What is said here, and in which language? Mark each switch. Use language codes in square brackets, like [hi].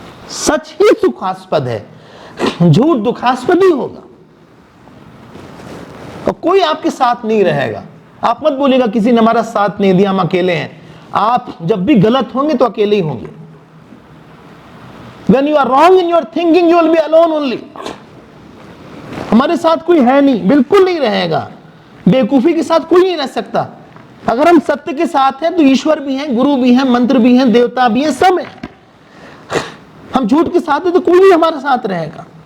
[hi] सच ही सुखास्पद है, झूठ दुखास्पद ही होगा। और कोई आपके साथ नहीं रहेगा। आप मत बोलिएगा किसी ने हमारा साथ नहीं दिया, हम अकेले हैं। आप जब भी गलत होंगे तो अकेले ही होंगे। [en] When you are wrong in your thinking, you will be alone only. [hi] हमारे साथ कोई है नहीं, बिल्कुल नहीं रहेगा। बेवकूफी के साथ कोई नहीं रह सकता। अगर हम सत्य के साथ हैं तो ईश्वर भी हैं, गुरु भी हैं, मंत्र भी हैं, देवता भी हैं, सब है। हम झूठ के साथ हैं तो कोई नहीं हमारे साथ रहेगा।